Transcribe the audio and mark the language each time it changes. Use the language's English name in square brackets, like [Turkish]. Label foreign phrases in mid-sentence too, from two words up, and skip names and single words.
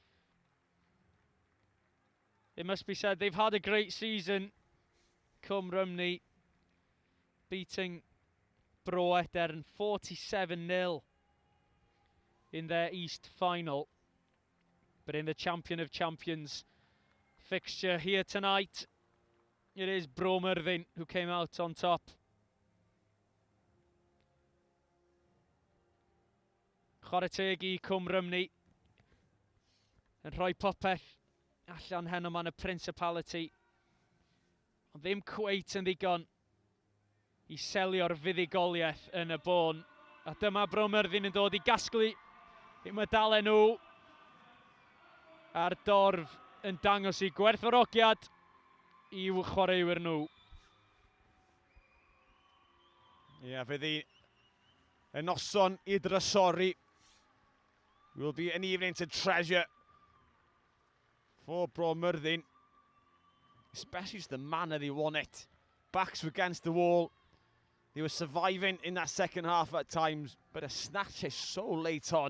[English] It must be said, they've had a great season, Cwm Rhymni, beating Bro Myrddin 47-0 in their East final. But in the Champion of Champions fixture here tonight, it is Bro Myrddin who came out on top. [Welsh] Chwarae teg I Cwm Rhymni yn rhoi popeth allan heno ma'n y Principality, ond ddim cweit yn ddigon I selio'r fuddugoliaeth yn y bôn. A dyma Bro Myrddin yn dod I gasglu I medalau nhw. A'r dorf yn dangos I gwerthfawrogiad i'w chwaraewyr nhw. Ie, fydd y noson I drysori. [English] Will be an evening to treasure for Bro Myrddin. Especially just the manner they won it. Backs against the wall. They were surviving in that second half at times, but a snatch is so late on.